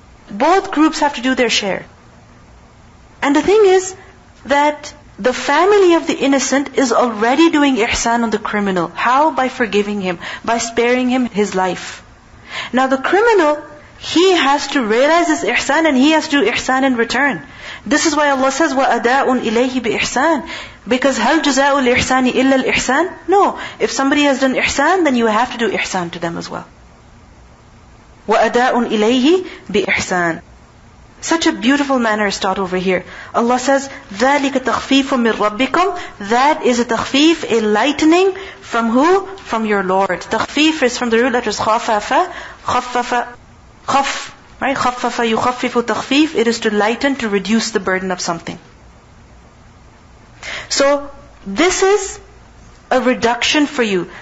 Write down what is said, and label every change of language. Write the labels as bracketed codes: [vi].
[en] Both groups have to do their share. And the thing is that the family of the innocent is already doing ihsan on the criminal. How? By forgiving him, by sparing him his life. Now the criminal, he has to realize this ihsan and he has to do ihsan in return. This is why Allah says, [ar] وَأَدَاءٌ إِلَيْهِ بِإِحْسَانٍ. [en] Because [ar] هَلْ جُزَاءُ الْإِحْسَانِ إِلَّا الْإِحْسَانِ? [en] No. If somebody has done ihsan, then you have to do ihsan to them as well. [ar] وَأَدَاءٌ إِلَيْهِ بِإِحْسَانٍ. [en] Such a beautiful manner is taught over here. Allah says, [ar] ذَلِكَ تَخْفِيفٌ مِّن رَبِّكُمْ. [en] That is a takhfif, a lightening from who? From your Lord. Takhfif is from the root letters khafafa, khaffafa, khaf. Right? Khaffafa yukhaffifu takhfif. It is to lighten, to reduce the burden of something. So, this is a reduction for you.